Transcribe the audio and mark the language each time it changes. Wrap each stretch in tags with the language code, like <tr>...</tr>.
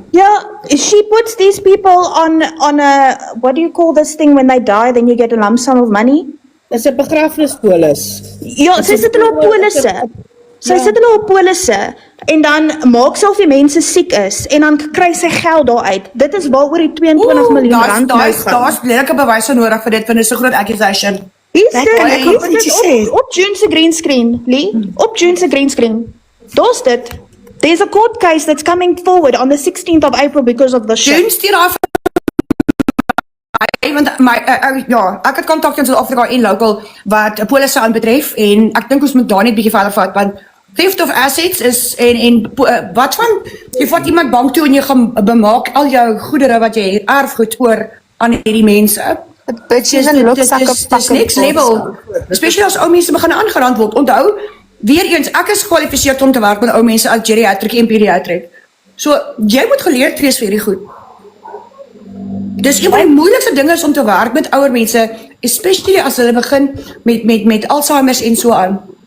<en>yeah, she puts these people on a, what do you call this thing when they die, then you get a lump sum of money?</en> <af>Dis 'n begrafnispolis. Ja, sy sit hulle op polisse. Sy sit hulle op polisse en dan maak sy of die mense siek is en dan kry sy geld daaruit. Dit is waaroor die 22 miljoen rand nou gaan. Daar's lelike bewyse nodig vir dit, want dit is 'n groot accusation. Is Kan dit ek ook ietsie sê? op June se green screen, Lee? Op June se green screen. Daar's dit.</af> <en>There's a court case that's coming forward on the 16th of April because of the shit.</en> <af>June stuur haar want ek het kontak in Suid-Afrika en local wat 'n polisse aanbetref en ek dink ons moet daar net bietjie verder vat want</af> <en>theft of assets</en> <af>is wat van jy vat iemand bank toe en jy gaan bemaak al jou goedere wat jy het, erfgoed oor aan hierdie mense. Dis</af> <en>next level. Especially</en> <af>as ou mense begin aangerand word. Onthou, weer eens, ek is gekwalifiseerd om te werk met ou mense as geriatric en pediatric. So, jy moet geleerd wees vir hierdie goed. Dis een van die moeilikste dinge is om te werk met ouer mense, especially as hulle begin met Alzheimer's en so aan.</af>